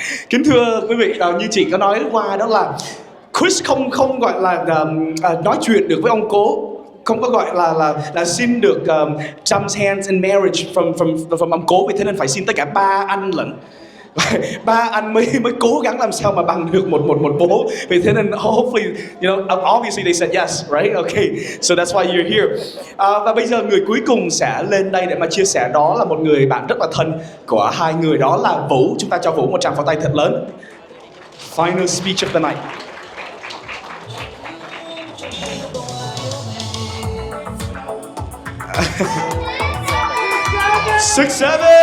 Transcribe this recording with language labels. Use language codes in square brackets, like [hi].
[vi] Kính thưa quý vị, như chị có nói qua đó là Chris không gọi là nói chuyện được với ông cố, không có gọi là xin được [en] Trump's hands in marriage from [vi] ông cố, vì thế nên phải xin tất cả 3 anh lận. 3 anh mới cố gắng làm sao mà bằng được một bố. Vì thế nên [en] hopefully, obviously they said yes, right? Okay, so that's why you're here. [vi] Và bây giờ người cuối cùng sẽ lên đây để mà chia sẻ, đó là một người bạn rất là thân của hai người, đó là Vũ. Chúng ta cho Vũ một tràng pháo tay thật lớn. [en] Final speech of the night. 6, 7.